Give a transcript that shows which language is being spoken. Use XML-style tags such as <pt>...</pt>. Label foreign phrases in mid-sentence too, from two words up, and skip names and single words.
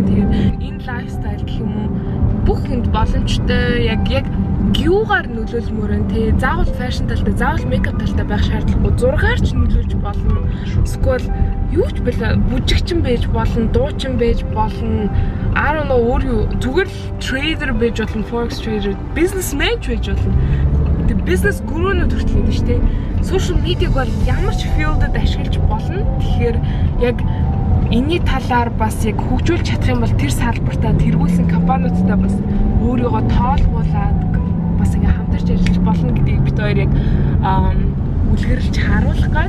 <mn>Тэгээд энэ лайфстайл гэх юм уу бүх хүнд боломжтой яг гюугаар нөлөөлмөр энэ тий заавал фэшн талтай заавал мейкап талтай байх шаардлагагүй зургаар ч нөлөөлж болно. Эсвэл юу ч бэлээ бүжигчин байж болно, дуучин байж болно.</mn> <en>I don't know</en> <mn>өөр юу зүгээр л trader байж болно,</mn> <en>forex trader, businessman</en> <mn>байж болно.</mn> <en>The business guru-</en> <mn>нууд хүртэл юм шүү дээ.</mn> <en>Social media-</en> <mn>г бол ямар ч field-д ашиглаж болно. Тэгэхээр яг энэний талаар бас яг хөгжүүлж чадах юм бол тэр салбартаа тэргүүлсэн компаниудтай бас өөрийгөө тоолгуулад бас ингээ хамтарч ажиллаж болно гэдгийг бид хоёр яг үлгэрлж харуулах гээд</mn>